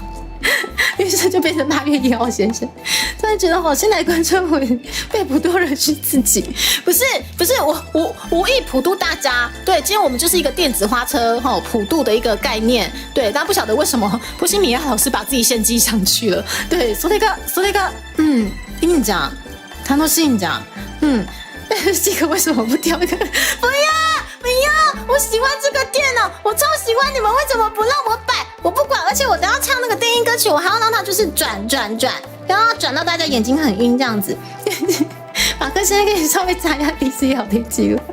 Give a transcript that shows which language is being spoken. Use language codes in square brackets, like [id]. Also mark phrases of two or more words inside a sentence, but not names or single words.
[zh] 于是就变成8月1号先生，突然觉得好，现在观众会被普渡人是自己，不是我无意普渡大家，对，今天我们就是一个电子花车普渡的一个概念，对，大家不晓得为什么波西米亚老师把自己献祭上去了，对， [ja] それがいいんじゃん、楽しいんじゃん， [zh] 这个为什么不挑一个？不要，我喜欢这个电脑，我超喜欢，你们为什么不让我摆？我不管，而且我等要唱那个电音歌曲，我还要让它就是转，然后转到大家眼睛很晕这样子。马克先生可以稍微查一下 DC 聊天记录。